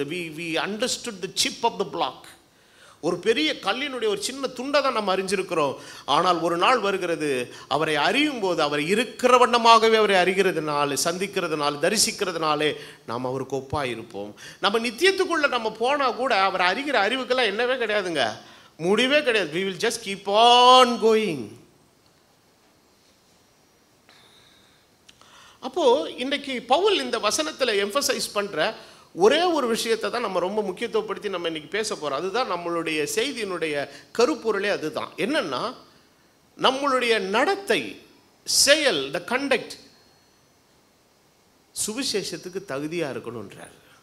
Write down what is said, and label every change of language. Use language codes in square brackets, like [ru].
[en] We understood the chip of the block. [ta] ஒரு பெரிய கல்லினுடைய ஒரு சின்ன துண்டை தான் நம்ம அறிஞ்சிருக்கிறோம். ஆனால் ஒரு நாள் வருகிறது, அவரை அறியும் போது அவர் இருக்கிற வண்ணமாகவே அவரை அறிகிறதுனால, சந்திக்கிறதுனால, தரிசிக்கிறதுனாலே நாம் அவருக்கு ஒப்பாக இருப்போம். நம்ம நித்தியத்துக்குள்ளே நம்ம போனால் கூட அவர் அறிகிற அறிவுக்கெல்லாம் என்னவே கிடையாதுங்க, முடிவே கிடையாது. [en] we will just keep on going. [ta] அப்போது இன்றைக்கி பவுல் இந்த வசனத்தில் எம்பசைஸ் பண்ணுற ஒரே ஒரு விஷயத்தை தான் நம்ம ரொம்ப முக்கியத்துவப்படுத்தி நம்ம இன்றைக்கி பேச போகிறோம். அதுதான் நம்மளுடைய செய்தியினுடைய கருப்பொருளே. அதுதான் என்னன்னா, நம்மளுடைய நடத்தை, செயல், த கண்டக்ட் சுவிசேஷத்துக்கு தகுதியாக இருக்கணுன்றார்.